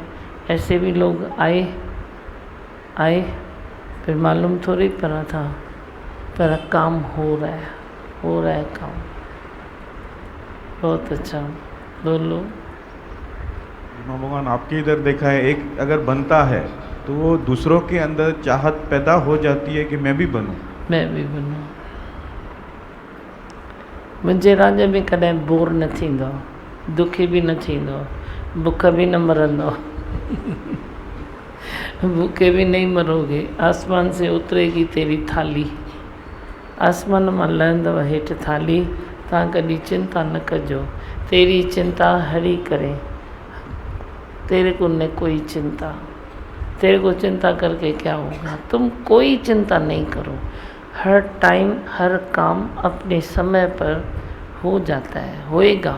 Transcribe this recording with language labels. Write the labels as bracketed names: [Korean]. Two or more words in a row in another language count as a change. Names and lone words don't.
[Hindi] ऐसे भी लोग आए फिर मालूम थोड़ी पड़ा था, पर काम हो रहा है काम। बहुत अच्छा। बोलो भगवान आपके इधर देखा है, एक अगर बनता है तो वो दूसरों के अंदर चाहत पैदा हो जाती है कि मैं भी बनूं। [Sindhi] मुंहिंजे राज्य में कॾहिं बोर न थींदो, दुखी भी न थींदो, बुख भी न मरंदो। [Hindi] भूखे भी नहीं मरोगे। आसमान से उतरेगी तेरी थाली, [Sindhi] आसमान मां लहंदव हेठि थाली। तव्हां कॾहिं चिंता न कजो, [Hindi] तेरी चिंता हरी करे। तेरे को न कोई चिंता, तेरे को चिंता करके क्या होगा। तुम कोई चिंता नहीं करो। हर टाइम हर काम अपने समय पर हो जाता है, होएगा।